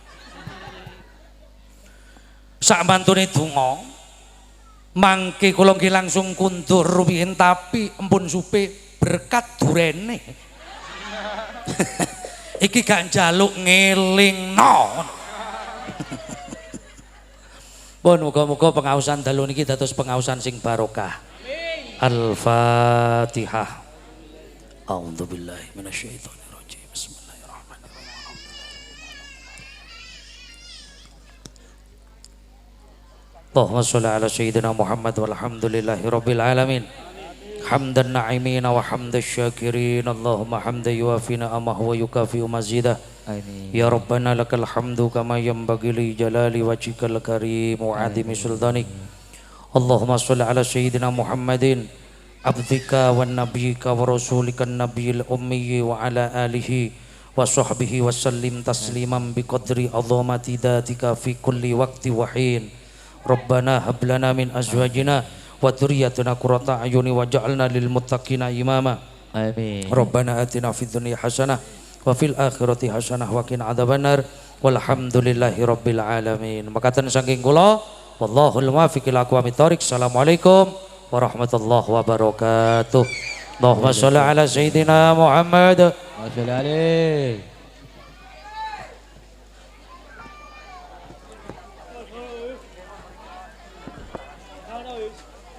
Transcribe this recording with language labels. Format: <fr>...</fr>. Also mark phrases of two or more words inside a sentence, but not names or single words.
<jv>Sak mantune donga mangke kula nggih langsung kundur rumiyin tapi empun supe berkat durene. Iki gak njaluk ngelingno. Pun muga-muga pengaosan dalu niki dados pengaosan sing barokah.</jv> <ar>Al-Fatihah. أعوذ بالله من الشيطان الرجيم. بسم الله الرحمن الرحيم. اللهم صل على سيدنا محمد والحمد لله رب العالمين. حمدا ناعمين وحمدا شاكرين. اللهم حمدا يوافي نعمه ويكافئ مزيده يا ربنا لك الحمد كما ينبغي لجلال وجهك الكريم وعظيم سلطانك. اللهم صل على سيدنا محمد عبدك ونبيك ورسولك النبي الأمي وعلى آله وصحبه وسلم تسليما بقدر عظمة ذاتك في كل وقت وحين. ربنا هب لنا من أزواجنا وذرياتنا قرة أعين واجعلنا للمتقين إماما. Amin. ربنا آتنا في الدنيا حسنة وفي الآخرة حسنة وقنا عذاب النار. والحمد لله رب العالمين.</ar> <jv>Makaten saking kula</jv> <ar>والله الموفق إلى أقوم الطريق. السلام عليكم ورحمة الله وبركاته. اللهم صل على سيدنا محمد. Masyaallah.</ar>